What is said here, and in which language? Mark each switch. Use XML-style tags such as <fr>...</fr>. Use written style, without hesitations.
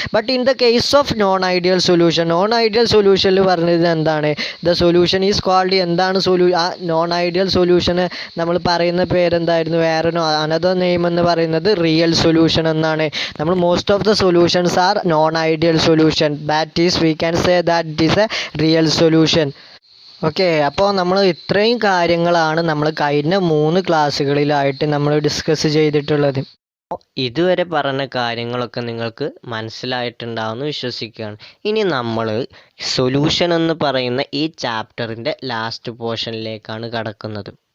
<en>but in the case of non ideal സൊല്യൂഷനിൽ</en> <ml>പറഞ്ഞത് എന്താണ്?</ml> <en>the solution is called</en> <ml>എന്താണ്? നോൺ ഐഡിയൽ സൊല്യൂഷന് നമ്മൾ പറയുന്ന പേരെന്തായിരുന്നു? വേറെ അനദർ നെയിം എന്ന് പറയുന്നത് റിയൽ സൊല്യൂഷൻ എന്നാണ്.</ml> <en>നമ്മൾ most of the solutions are non ideal solution. That is, we can say that it is a real solution.</en> <ml>Okay. അപ്പോൾ നമ്മൾ ഇത്രയും കാര്യങ്ങളാണ് നമ്മൾ കഴിഞ്ഞ 3 ക്ലാസ്സുകളിലായിട്ട് നമ്മൾ ഡിസ്കസ് ചെയ്തിട്ടുള്ളത്. ഇതുവരെ പറഞ്ഞ കാര്യങ്ങളൊക്കെ നിങ്ങൾക്ക് മനസ്സിലായിട്ടുണ്ടാവുമെന്ന് വിശ്വസിക്കുകയാണ്. ഇനി നമ്മൾ സൊല്യൂഷൻ എന്ന് പറയുന്ന ഈ ചാപ്റ്ററിൻ്റെ ലാസ്റ്റ് പോർഷനിലേക്കാണ് കടക്കുന്നത്.</ml>